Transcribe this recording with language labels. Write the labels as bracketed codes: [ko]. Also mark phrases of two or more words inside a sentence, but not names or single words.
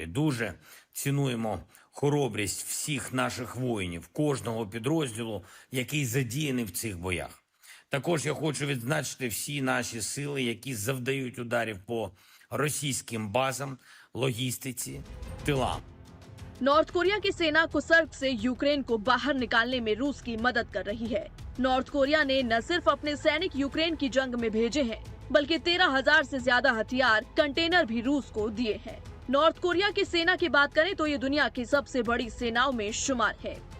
[uk] Дуже цінуємо хоробрість всіх наших воїнів, кожного підрозділу, який задіяний в цих боях. Також я хочу відзначити всі наші сили, які завдають ударів по російським базам, логістиці, тилам. [hi] नॉर्थ कोरिया की सेना कुसर्क से यूक्रेन को बाहर निकालने में रूस की मदद कर रही है। नॉर्थ कोरिया ने न सिर्फ अपने सैनिक यूक्रेन की जंग में भेजे हैं, बल्कि 13,000 से ज्यादा हथियार, कंटेनर भी रूस को दिए हैं। नॉर्थ कोरिया की सेना की बात करें तो ये दुनिया की सबसे बड़ी सेनाओं में शुमार है।